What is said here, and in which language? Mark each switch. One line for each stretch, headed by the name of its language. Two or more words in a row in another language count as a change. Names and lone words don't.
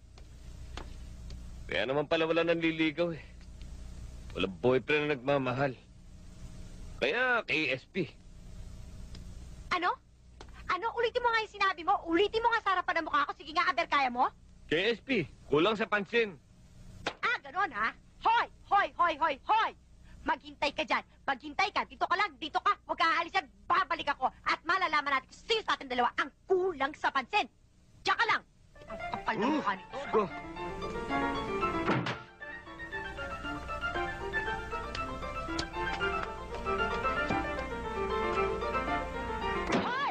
Filipino: Kaya naman pala wala nang liligaw eh. Walang boyfriend na nagmamahal. Kaya KSP. Ano? Ano? Ulitin mo nga yung sinabi mo. Ulitin mo nga sa harapan ng mukha ko. Sige nga, Aber, kaya mo? KSP, kulang sa pansin. Ah, ganon ha? Hoy! Hoy! Hoy! Hoy! Hoy! Maghintay ka dyan. Maghintay ka. Dito ka lang. Dito ka. Huwag ka aalis yan. Babalik ako. At malalaman natin kung sino sa ating dalawa ang kulang sa pansin. Diyan ka lang. Ang kapal ng mukha nito. Go. Hoy!